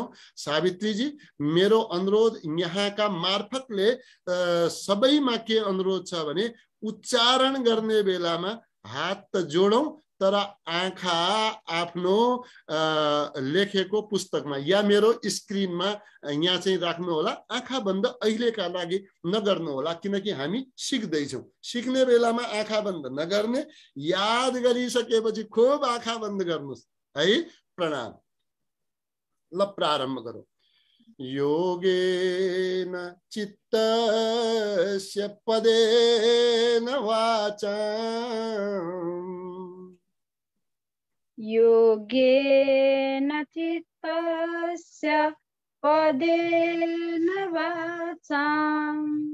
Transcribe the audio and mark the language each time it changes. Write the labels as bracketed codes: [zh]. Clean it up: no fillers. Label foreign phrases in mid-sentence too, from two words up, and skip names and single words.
[ne] सावित्रीजी, मेरो अनुरोध यहाँका मार्फतले सबैमा के अनुरोध छ भने उच्चारण गर्ने बेलामा हात त जोडौं तर आँखा आफ्नो लेखेको पुस्तकमा या मेरो स्क्रिनमा यहाँ चाहिँ राख्नु होला। आँखा बन्द अहिलेका लागि नगर्नु होला किनकि हामी सिक्दैछौँ। सिक्ने बेलामा आँखा बन्द नगर्ने, याद गरिसकेपछि खूब आँखा बन्द गर्नुस् है। प्रणाम। ल प्रारम्भ गरौँ। [sa] योगेन चित्तस्य पदेन वाचाम्, योगेन चित्तस्य पदेन वाचाम्,